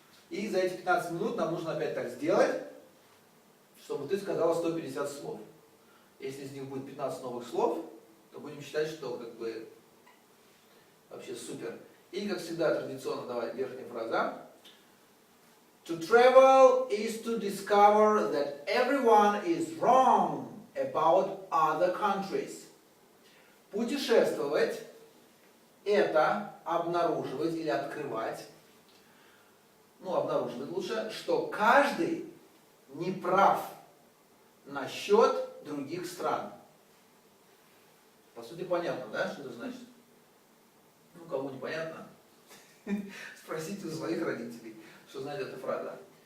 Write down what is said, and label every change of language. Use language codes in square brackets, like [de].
[ru] И за эти 15 минут нам нужно опять так сделать, чтобы ты сказала 150 слов. Если из них будет 15 новых слов, то будем считать, что как бы вообще супер. И как всегда традиционно давай верхняя фраза. [en] To travel is to discover that everyone is wrong about other countries. [ru] Путешествовать – это обнаруживать или открывать, ну, обнаруживать лучше, что каждый не прав насчет других стран. По сути, понятно, да, что это значит? Ну, кому непонятно, спросите у своих родителей, что знает эта фраза.